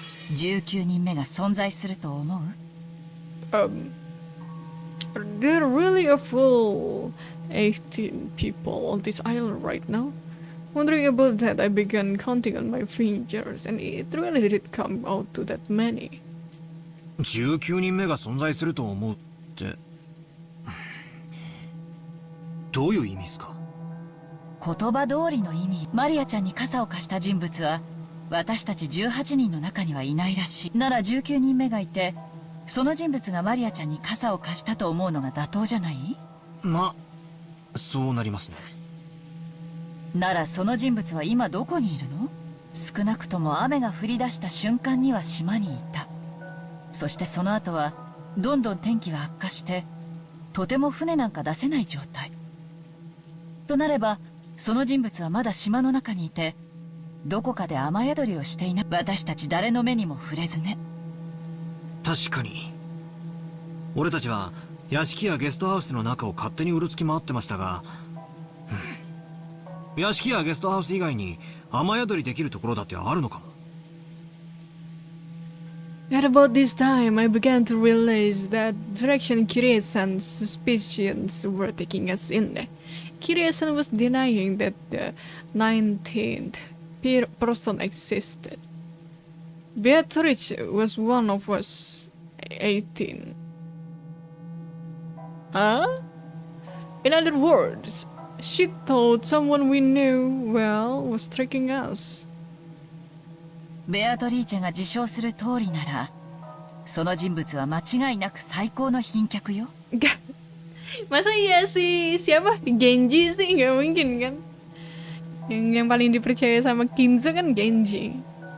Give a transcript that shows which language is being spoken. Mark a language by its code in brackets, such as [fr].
[ja] 19人目が存在すると思う？ [en] There really a full 18 people on this island right now? Wondering about that, I began counting on my fingers, and it really did come out to that many. [ja] 19人目が存在すると思うって、どういう意味ですか？言葉通りの意味。マリアちゃんに傘を貸した人物は私たち18人の中にはいないらしい。なら19人目がいて、その人物がマリアちゃんに傘を貸したと思うのが妥当じゃない？そうなりますね。ならその人物は今どこにいるの？少なくとも雨が降り出した瞬間には島にいた。そしてその後はどんどん天気は悪化して、とても船なんか出せない状態。となればその人物はまだ島の中にいて、どこかで雨宿りをしていない。私たち誰の目にも触れずね。確かに。俺たちは屋敷やゲストハウスの中を勝手にうろつき回ってましたが、屋敷やゲストハウス以外に雨宿りできるところだってあるのかも。 [en] At about this time, I began to realize that direction Kirei-san's suspicions were taking us in. Kirei-san was denying that the 19th person existed. Beatrice was one of us 18. Huh? In other words, she thought someone we knew well was tricking us. [ja] ベアトリーチェが自称する通りなら、その人物は間違いなく最高の賓客よ。 [id] Masa iya sih? Siapa? Genji sih? Gak mungkin kan? Yang paling dipercaya sama Kinzo kan Genji.